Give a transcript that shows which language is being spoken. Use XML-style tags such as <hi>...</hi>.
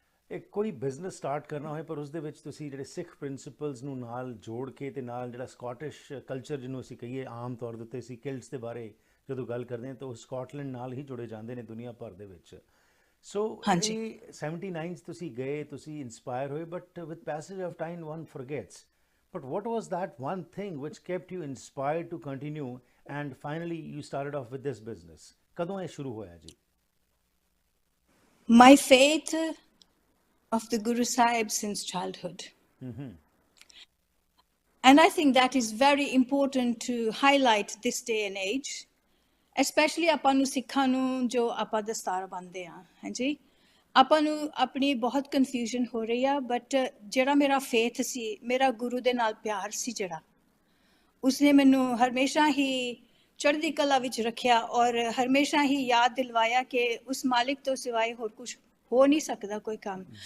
<pa>ਇੱਕ ਕੋਈ business start ਕਰਨਾ ਹੋਏ, ਪਰ ਉਸ ਦੇ ਵਿੱਚ ਤੁਸੀਂ ਜਿਹੜੇ ਸਿੱਖ ਪ੍ਰਿੰਸੀਪਲਸ ਨੂੰ ਨਾਲ ਜੋੜ ਕੇ ਤੇ ਨਾਲ ਜਿਹੜਾ ਸਕਾਟਿਸ਼ ਕਲਚਰ ਜਿਹਨੂੰ ਅਸੀਂ ਕਹੀਏ, ਆਮ ਤੌਰ ਦੇ ਉੱਤੇ ਅਸੀਂ ਕਿਲਟਸ ਦੇ ਬਾਰੇ ਜਦੋਂ ਗੱਲ ਕਰਦੇ ਹਾਂ ਤਾਂ ਉਹ ਸਕਾਟਲੈਂਡ ਨਾਲ ਹੀ ਜੁੜੇ ਜਾਂਦੇ ਨੇ ਦੁਨੀਆ ਭਰ ਦੇ ਵਿੱਚ। ਸੋ 79 'ਚ ਤੁਸੀਂ ਗਏ, ਤੁਸੀਂ ਇੰਸਪਾਇਰ ਹੋਏ,</pa> <en>But with passage of time one forgets. But what was that one thing which kept you inspired to continue and finally you started off with this business?</en> <pa>ਕਦੋਂ ਇਹ ਸ਼ੁਰੂ ਹੋਇਆ ਜੀ?</pa> <en>My faith of the Guru Sahib since childhood. And I think that is very important to highlight this day and age, especially</en> <pa>ਆਪਾਂ ਨੂੰ ਸਿੱਖਾਂ ਨੂੰ ਜੋ ਆਪਾਂ ਦਸਤਾਰ ਬੰਨ੍ਹਦੇ ਆ, ਹਾਂਜੀ, ਆਪਾਂ ਨੂੰ ਆਪਣੀ ਬਹੁਤ ਕਨਫਿਊਜ਼ਨ ਹੋ ਰਹੀ ਆ। ਬਟ ਜਿਹੜਾ ਮੇਰਾ ਫੇਥ ਸੀ, ਮੇਰਾ ਗੁਰੂ ਦੇ ਨਾਲ ਪਿਆਰ ਸੀ, ਜਿਹੜਾ ਉਸਨੇ ਮੈਨੂੰ ਹਮੇਸ਼ਾ ਹੀ ਚੜ੍ਹਦੀ ਕਲਾ ਵਿੱਚ ਰੱਖਿਆ ਔਰ ਹਮੇਸ਼ਾ ਹੀ ਯਾਦ ਦਿਲਵਾਇਆ ਕਿ ਉਸ ਮਾਲਿਕ ਤੋਂ ਸਿਵਾਏ ਹੋਰ ਕੁਛ ਹੋ ਨਹੀਂ ਸਕਦਾ ਕੋਈ ਕੰਮ।</pa>